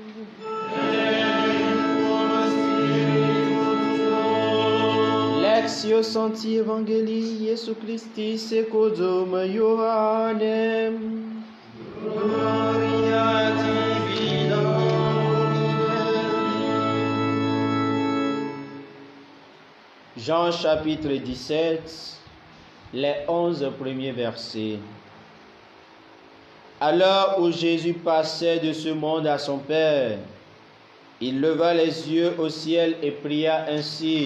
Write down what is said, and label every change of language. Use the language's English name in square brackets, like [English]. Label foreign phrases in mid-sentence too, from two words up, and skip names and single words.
[Latin] Lectio Sancti Evangelii Iesu Christi secundum Ioannem. Gloria tibi [French] Jean chapitre 17, les 11 premiers versets. À l'heure où Jésus passait de ce monde à son Père, il leva les yeux au ciel et pria ainsi.